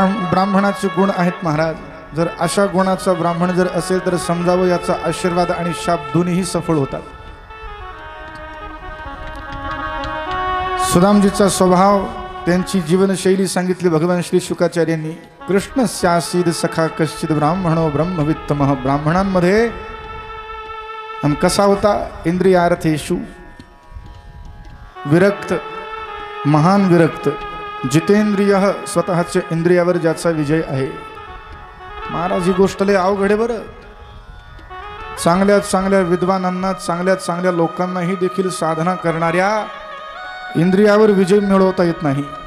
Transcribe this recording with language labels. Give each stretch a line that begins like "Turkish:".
Marathi: ब्राह्मणाचे गुण आहेत महाराज. जर अशा गुणाचा ब्राह्मण जर असेल तर समजावं, याचा आशीर्वाद आणि शाप दोन्हीही सफळ होतात. सुदामजीचा स्वभाव, त्यांची जीवनशैली सांगितली भगवान श्री शुकाचार्यांनी.
Sanskrit: कृष्णस्यासीद सखा कश्चित ब्राह्मणो ब्रह्मवित्तमः.
Marathi: ब्राह्मणांमध्ये आणि कसा होता? इंद्रियार्थेषु विरक्त, महान विरक्त, जितेंद्रिय, स्वतःच्या इंद्रियावर ज्याचा विजय आहे. महाराज ही गोष्ट लय अवघड आहे बरं. चांगल्या चांगल्या विद्वानांना, चांगल्या चांगल्या लोकांनाही देखील साधना करणाऱ्या इंद्रियावर विजय मिळवता येत नाही.